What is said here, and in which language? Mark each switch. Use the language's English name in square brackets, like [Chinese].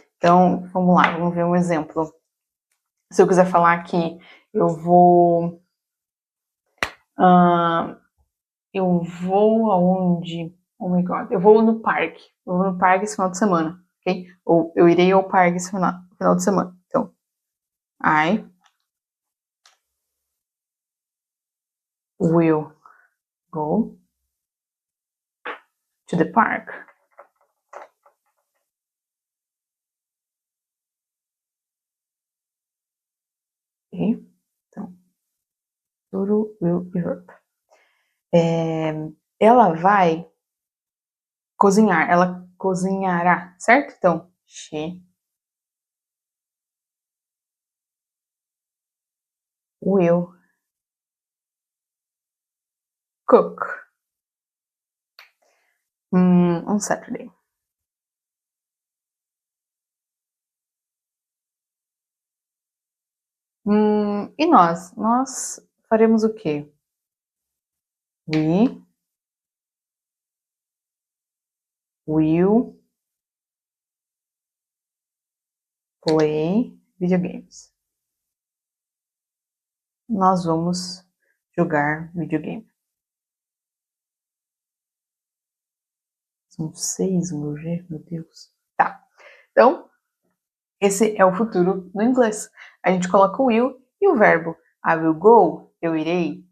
[Portuguese] Então, vamos lá, vamos ver um exemplo. Se eu quiser falar que eu vou... eu vou aonde? [English] Oh my god, [Portuguese] eu vou no parque. Eu vou no parque esse final de semana, ok? Ou eu irei ao parque esse final de semana. [English] Então, I will go to the park. [Portuguese] Ok? Então, tudo will e verb. Ela vai cozinhar, ela cozinhará, certo? [English] Então, she will cook on Saturday. [Portuguese] E nós? Nós faremos o quê? [English] We will play video games. [Portuguese] Nós vamos jogar videogame. São 6, meu Deus. Tá. Então, esse é o futuro no inglês. A gente coloca o will e o verbo. [English] I will go, [Portuguese] eu irei.